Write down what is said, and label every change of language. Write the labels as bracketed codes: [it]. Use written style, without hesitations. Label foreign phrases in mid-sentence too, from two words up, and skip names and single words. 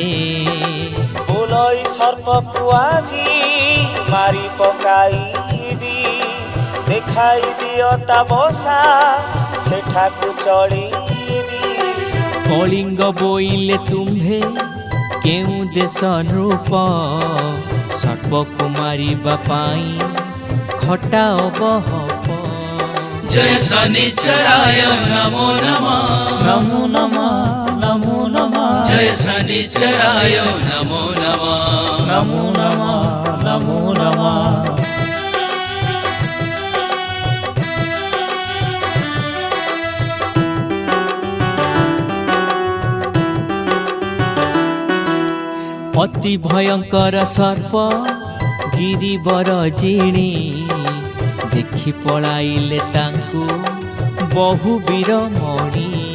[or] ବୋଲଇ ସର୍ପକୁ ଆଜି ମାରି ପକାଇବି ଦେଖାଇ ଦିଅ ତା ବସା ସେଠାକୁ ଚଳିବି। କଳିଙ୍ଗ ବୋଇଲେ ତୁମ୍ଭେ କେଉଁ ଦେଶ ନୃପ ସର୍ପକୁ ମାରିବା ପାଇଁ ଖଟାଅ ବହପ। [sa] जय शनिश्चराय नमो नमः ନମୋ ନମଃ ନମୋ ନମଃ जय शनिश्चराय नमो नमः ନମୋ ନମଃ ନମୋ ନମଃ। [or] ଅତି ଭୟଙ୍କର ସର୍ପ ଗିରିବର ଜିଣି ଦେଖି ପଳାଇଲେ ତାଙ୍କୁ ବହୁ ବୀରମଣି।